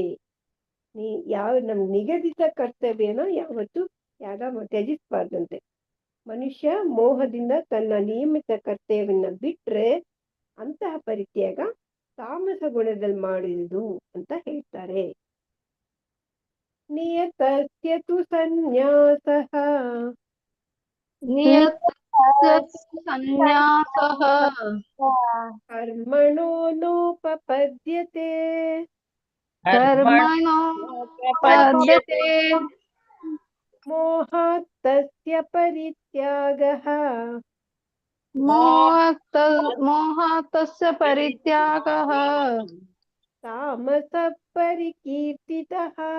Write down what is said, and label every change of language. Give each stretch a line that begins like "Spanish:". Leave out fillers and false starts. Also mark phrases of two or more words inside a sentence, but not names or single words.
Kannada: ನಮ್ಮ ನಿಗದಿತ ಕರ್ತವ್ಯನ ಯಾವತ್ತು ತ್ಯಜಿಸಬಾರ್ದಂತೆ. ಮನುಷ್ಯ ಮೋಹದಿಂದ ತನ್ನ ನಿಯಮಿತ ಕರ್ತವ್ಯವನ್ನ ಬಿಟ್ರೆ ಅಂತಹ ಪರಿತ್ಯಾಗ ತಾಮಸ ಗುಣದಲ್ಲಿ ಮಾಡುವುದು ಅಂತ ಹೇಳ್ತಾರೆ.
Sanskrit: ನಿಯತಸ್ಯ ತು ಸನ್ಯಾಸಃ ಕರ್ಮಣೋ ನೋಪಪದ್ಯತೆ ಮೋಹಾತ್ ತಸ್ಯ ಪರಿತ್ಯಾಗಃ ತಾಮಸಃ ಪರಿಕೀರ್ತಿತಃ.